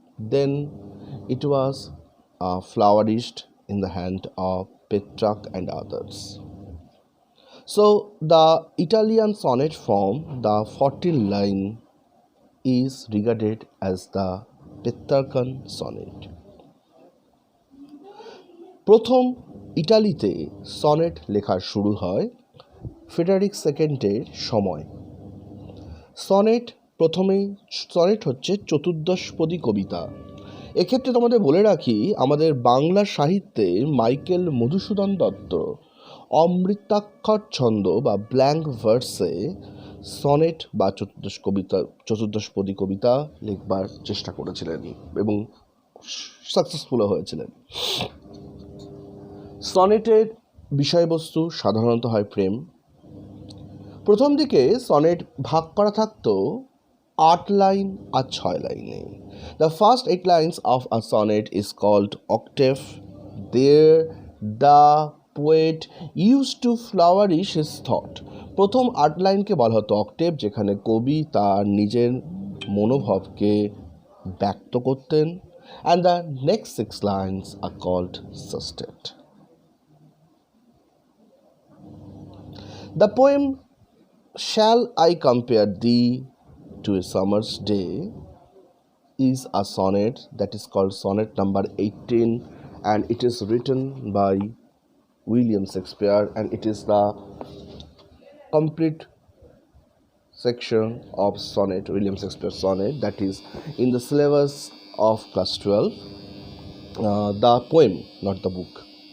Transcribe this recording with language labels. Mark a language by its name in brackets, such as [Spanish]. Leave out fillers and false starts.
[English] Then it was flourished in the hand of Petrarch and others. So the Italian sonnet form, the 14 line, is regarded as the Petrarchan sonnet. [Bangla] প্রথম ইটালিতে sonnet লেখা শুরু হয় Frederick সেকেন্ডের সময়। Sonnet হচ্ছে চতুর্দশপদী কবিতা। এক্ষেত্রে তোমাদের বলে রাখি, আমাদের বাংলা সাহিত্যে মাইকেল মধুসূদন দত্ত অমৃতাক্ষর ছন্দ বা ব্ল্যাঙ্ক ভার্সে সনেট বা চতুর্দশপদী কবিতা লিখবার চেষ্টা করেছিলেন এবং সাকসেসফুলও হয়েছিলেন। সনেটের বিষয়বস্তু সাধারণত হয় প্রেম। প্রথম দিকে সনেট ভাগ করা থাকতো 8 লাইন আর 6 লাইনে। [English] The first 8 lines of a sonnet is called octave. There the poet used to flourish his thought. [Bangla] প্রথম 8 লাইনকে বলা হতো অক্টেভ, যেখানে কবি তার নিজের মনোভাবকে ব্যক্ত করতেন, [English] and the next 6 lines are called sestet. The poem Shall I Compare Thee to a Summer's Day is a sonnet that is called sonnet number 18, and it is written by William Shakespeare, and it is the complete section of sonnet, William Shakespeare sonnet, that is in the syllabus of class 12, the poem, not the book.